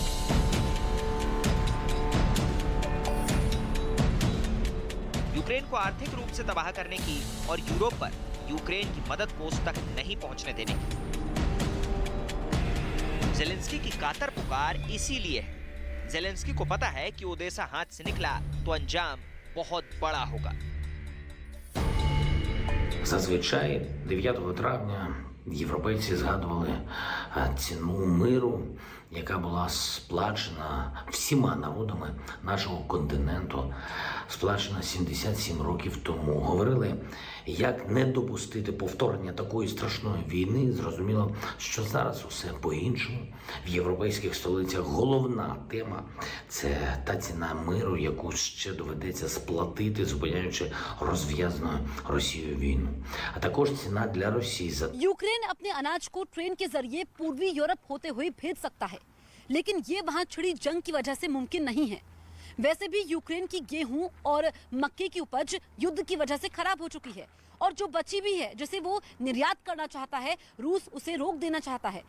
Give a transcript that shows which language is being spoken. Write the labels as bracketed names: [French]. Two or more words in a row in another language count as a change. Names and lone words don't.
[Hindi] यूक्रेन को आर्थिक रूप से तबाह करने की और यूरोप पर यूक्रेन की मदद को उस तक नहीं पहुंचने देने की। ज़ेलेंस्की की कातर पुकार इसीलिए है। ज़ेलेंस्की को पता है कि ओडेसा हाथ से निकला तो अंजाम बहुत बड़ा होगा। [Ukrainian] Зазвичай 9 травня європейці згадували ціну миру, яка була сплачена всіма народами нашого континенту, сплачена 77 років тому. Говорили, як не допустити повторення такої страшної війни. Зрозуміло, що зараз усе по-іншому. В європейських столицях головна тема – це та ціна миру, яку ще доведеться сплатити, зупиняючи розв'язану Росією війну. А також ціна для Росії за [Hindi] यूक्रेन अपने अनाज को ट्रेन के जरिए पूर्वी यूरोप होते हुए भेज सकता है, लेकिन ये वहां छिड़ी जंग की वजह से मुमकिन नहीं है। वैसे भी यूक्रेन की गेहूं और मक्के की उपज युद्ध की वजह से खराब हो चुकी है, और जो बची भी है जिसे वो निर्यात करना चाहता है, रूस उसे रोक देना चाहता है।